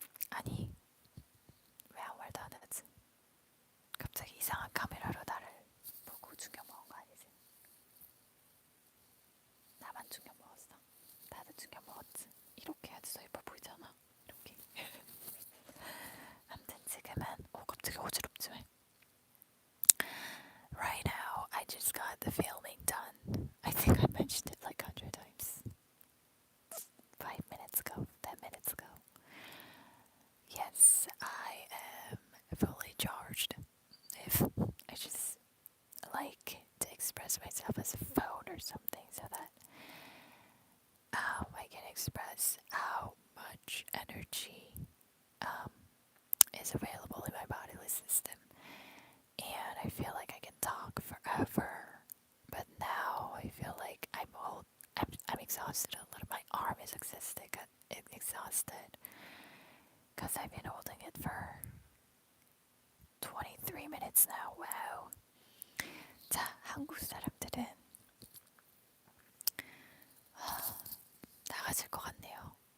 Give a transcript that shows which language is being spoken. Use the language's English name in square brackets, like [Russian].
[Korean] 아니 왜 아무 말도 안 하지? 갑자기 이상한 카메라로 나를 보고 충격 먹은 거 아니지? 나만 충격 먹었어. 다들 충격 먹었지. 이렇게 해야지 더 예뻐 보이잖아. 이렇게. 아무튼 지금은 갑자기 어지럽지 왜? [English] Right now, I just got the filming done. I think I mentioned it like 100 times. 5 minutes ago, 10 minutes ago. Yes, I am fully charged. If I just like to express myself as a phone or something so that I can express how much energy is available in my bodily system. And I feel like I can talk forever, but now I feel like I'm exhausted a little. My arm is exhausted because I've been holding it for 23 minutes now. Wow. [Korean] 자, 한국 사람들은 나가질 것 같네요.